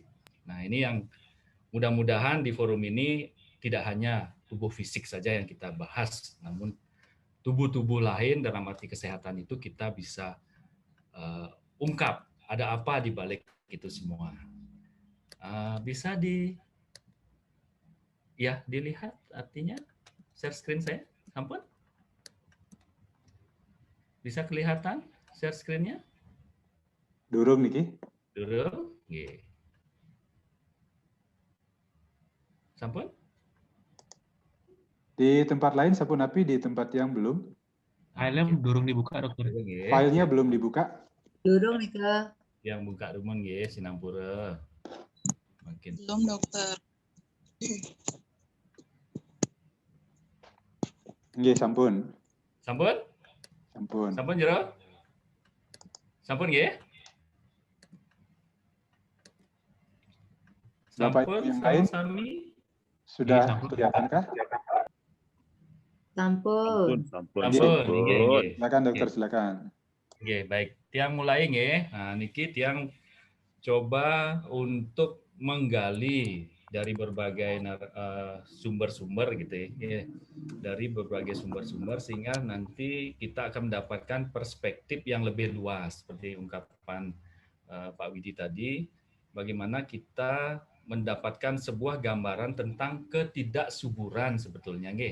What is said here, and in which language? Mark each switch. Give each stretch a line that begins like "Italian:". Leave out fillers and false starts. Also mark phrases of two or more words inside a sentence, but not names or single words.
Indonesian: Nah, ini yang mudah-mudahan di forum ini tidak hanya tubuh fisik saja yang kita bahas, namun tubuh-tubuh lain dalam arti kesehatan itu kita bisa ungkap ada apa di balik itu semua. Bisa dilihat artinya
English: share screen
Indonesian: saya, ampun. Bisa kelihatan
English: share screen-
Indonesian: nya?
Balinese: Durung niki. Durung, nggih. Sampun?
Indonesian: Di tempat lain sampun api, di tempat yang belum. Filenya durung dibuka, dokter. Filenya belum dibuka.
Balinese: Durung nih ke. Yang buka rumun nggih, Sinampura.
Indonesian: Mungkin. Belum, dokter.
Balinese: Nggih, sampun. Sampun? Sampun. Sampun jero? Sampun nggih?
Indonesian: Bapak
Balinese: Sampun
Indonesian: yang lain
Balinese: sami?
Indonesian: sudah kelihatankah?
Balinese: Sampun. Sampun, nggih.
Indonesian: Silakan dokter, silakan.
Balinese: Nggih, baik. Tiang mulai nggih.
Indonesian: Nah,
Balinese: niki tiang
Indonesian: coba untuk menggali dari berbagai sumber-sumber gitu ya. Dari berbagai sumber-sumber sehingga nanti kita akan mendapatkan perspektif yang lebih luas seperti ungkapan Pak Widi tadi, bagaimana kita mendapatkan sebuah gambaran tentang ketidaksuburan sebetulnya nggih.